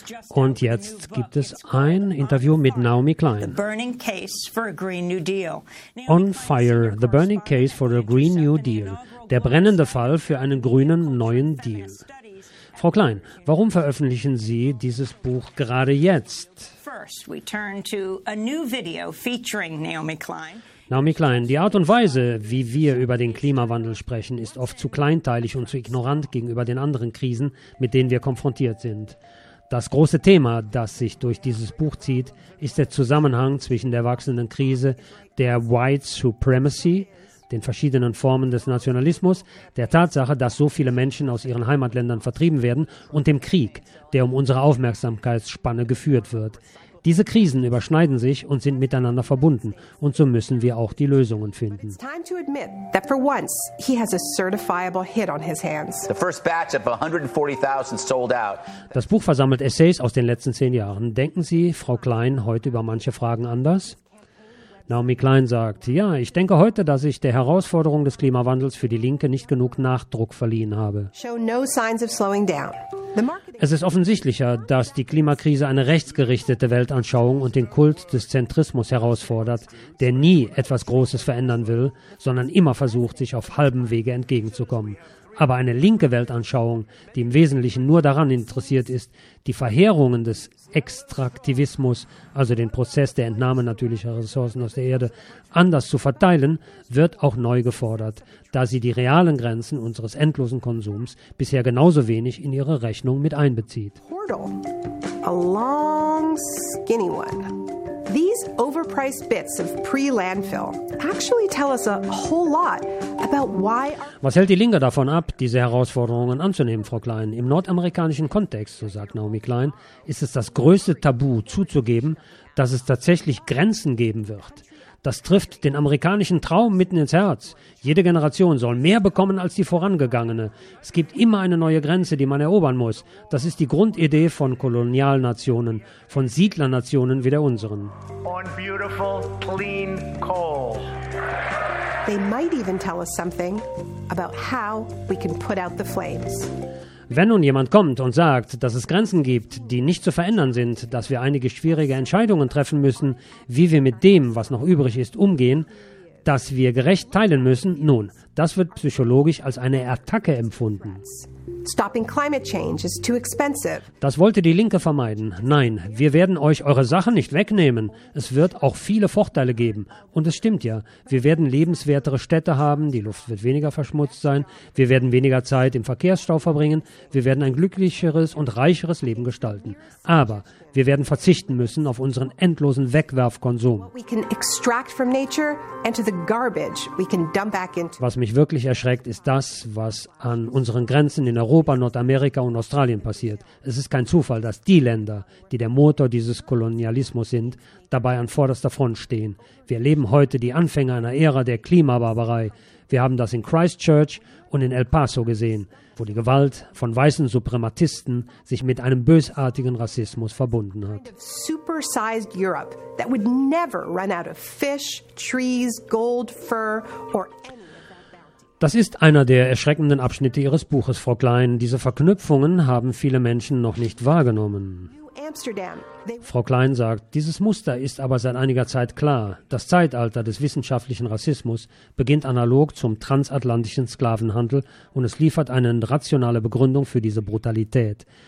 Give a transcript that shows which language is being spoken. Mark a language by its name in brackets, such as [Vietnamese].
[German] Und jetzt gibt es ein Interview mit Naomi Klein. [English] On Fire, the burning case for a Green New Deal. [German] Der brennende Fall für einen grünen neuen Deal. Frau Klein, warum veröffentlichen Sie dieses Buch gerade jetzt? [English] First, we turn to a new video featuring Naomi Klein. [German] Naomi Klein, die Art und Weise, wie wir über den Klimawandel sprechen, ist oft zu kleinteilig und zu ignorant gegenüber den anderen Krisen, mit denen wir konfrontiert sind. Das große Thema, das sich durch dieses Buch zieht, ist der Zusammenhang zwischen der wachsenden Krise, der White Supremacy, den verschiedenen Formen des Nationalismus, der Tatsache, dass so viele Menschen aus ihren Heimatländern vertrieben werden, und dem Krieg, der um unsere Aufmerksamkeitsspanne geführt wird. Diese Krisen überschneiden sich und sind miteinander verbunden, und so müssen wir auch die Lösungen finden. [English] It's time to admit that for once he has a certifiable hit on his hands. The first batch of 140,000 sold out. [German] Das Buch versammelt Essays aus den letzten 10 Jahren. Denken Sie, Frau Klein, heute über manche Fragen anders? Naomi Klein sagt, ja, ich denke heute, dass ich der Herausforderung des Klimawandels für die Linke nicht genug Nachdruck verliehen habe. [English] Show no signs of slowing down. [German] Es ist offensichtlicher, dass die Klimakrise eine rechtsgerichtete Weltanschauung und den Kult des Zentrismus herausfordert, der nie etwas Großes verändern will, sondern immer versucht, sich auf halbem Wege entgegenzukommen. Aber eine linke Weltanschauung, die im Wesentlichen nur daran interessiert ist, die Verheerungen des Extraktivismus, also den Prozess der Entnahme natürlicher Ressourcen aus der Erde, anders zu verteilen, wird auch neu gefordert, da sie die realen Grenzen unseres endlosen Konsums bisher genauso wenig in ihre Rechnung mit einbezieht. [English] A long skinny one. These overpriced bits of pre-landfill actually tell us a whole lot about why. [German] Was hält die Linke davon ab, diese Herausforderungen anzunehmen, Frau Klein? Im nordamerikanischen Kontext, so sagt Naomi Klein, ist es das größte Tabu zuzugeben, dass es tatsächlich Grenzen geben wird. Das trifft den amerikanischen Traum mitten ins Herz. Jede Generation soll mehr bekommen als die vorangegangene. Es gibt immer eine neue Grenze, die man erobern muss. Das ist die Grundidee von Kolonialnationen, von Siedlernationen wie der unseren. [English] On beautiful, clean coal. They might even tell us something about how we can put out the flames. [German] Wenn nun jemand kommt und sagt, dass es Grenzen gibt, die nicht zu verändern sind, dass wir einige schwierige Entscheidungen treffen müssen, wie wir mit dem, was noch übrig ist, umgehen, dass wir gerecht teilen müssen, nun, das wird psychologisch als eine Attacke empfunden. [English] Stopping climate change is too expensive. [German] Das wollte die Linke vermeiden. Nein, wir werden euch eure Sachen nicht wegnehmen. Es wird auch viele Vorteile geben. Und es stimmt ja, wir werden lebenswertere Städte haben, die Luft wird weniger verschmutzt sein, wir werden weniger Zeit im Verkehrsstau verbringen, wir werden ein glücklicheres und reicheres Leben gestalten. Aber wir werden verzichten müssen auf unseren endlosen Wegwerfkonsum. Was mich wirklich erschreckt, ist das, was an unseren Grenzen in Europa, Nordamerika und Australien passiert. Es ist kein Zufall, dass die Länder, die der Motor dieses Kolonialismus sind, dabei an vorderster Front stehen. Wir erleben heute die Anfänge einer Ära der Klimabarbarei. Wir haben das in Christchurch und in El Paso gesehen, wo die Gewalt von weißen Suprematisten sich mit einem bösartigen Rassismus verbunden hat. [English] Super-sized Europe that would never run out of fish, trees, gold, fur or anything. [German] Das ist einer der erschreckenden Abschnitte Ihres Buches, Frau Klein. Diese Verknüpfungen haben viele Menschen noch nicht wahrgenommen. Frau Klein sagt, dieses Muster ist aber seit einiger Zeit klar. Das Zeitalter des wissenschaftlichen Rassismus beginnt analog zum transatlantischen Sklavenhandel und es liefert eine rationale Begründung für diese Brutalität.